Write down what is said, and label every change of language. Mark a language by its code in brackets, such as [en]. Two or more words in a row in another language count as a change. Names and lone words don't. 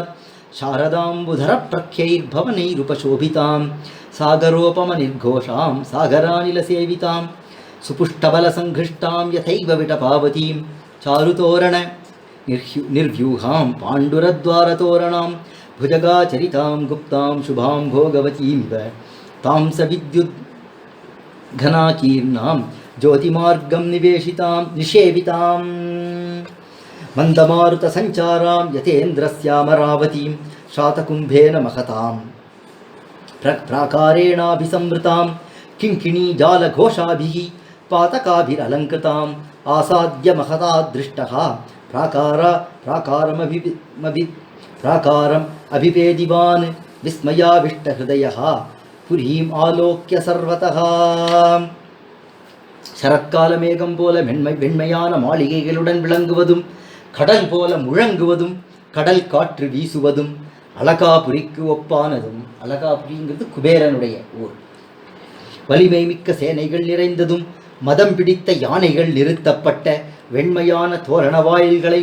[sa] शारदाम्बुधर प्रख्यैर् भवनैरुपशोभिताम् सागरोपम निर्घोषाम् सागरानिल सेविताम् सुपुष्टबल संघुष्टाम् यथैव विटपावतीम् चारुतोरण निर्यूहाम् पाण्डुरद्वार तोरणाम् भुजगाचरितां गुप्तां शुभां भोगवतीमिव तां सविद्युद्घनाकीर्णां ज्योतिमार्गं निषेवितां मन्दमारुतसञ्चारां यतेन्द्रस्यामरावतीं शातकुम्भेन महतां प्राकारेणाभिसंवृतां किङ्किणीजालघोषाभिः पातकाभिरलङ्कृताम् आसाद्य महता दृष्टः प्राकारम् अभिपेदिवान् विस्मयाविष्टहृदयः पुरीम् आलोक्य सर्वतः [ta] சரத்காலமேகம் போல வெண்மையான மாளிகைகளுடன் விளங்குவதும் கடல் போல முழங்குவதும் கடல் காற்று வீசுவதும் அலகாபுரிக்கு ஒப்பானதும். அலகாபுரிங்கிறது குபேரனுடைய ஊர். வலிமை மிக்க சேனைகள் நிறைந்ததும் மதம் பிடித்த யானைகள் நிறுத்தப்பட்ட வெண்மையான தோரண வாயில்களை